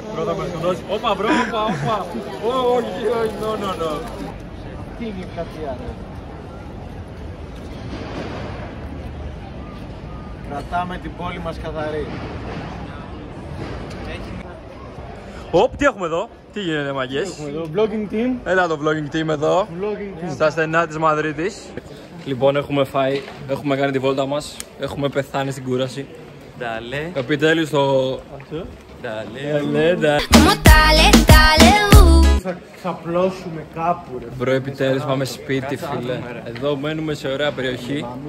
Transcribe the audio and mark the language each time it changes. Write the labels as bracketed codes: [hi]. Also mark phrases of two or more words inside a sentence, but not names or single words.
[el] Πρώτα μας το δώσει. Όπα, μπρο, όπα. Όχι, no. Τι είναι κάτι άλλο? Κρατάμε την πόλη μας καθαρή. Οπ, τι έχουμε εδώ? Τι γίνεται, μαγκές? Έχουμε εδώ [en] vlogging team. [el] Έλα το [en] vlogging team [el] εδώ. [en] Vlogging team. [el] Στα στενά της Μαδρίτης. Λοιπόν, έχουμε φάει, έχουμε κάνει τη βόλτα μας. Έχουμε πεθάνει στην κούραση. Dale, Επιτέλους το... dale. Θα ξαπλώσουμε κάπου, ρε. Μπρο, επιτέλους πάμε σπίτι, φίλε. Εδώ μένουμε σε ωραία περιοχή.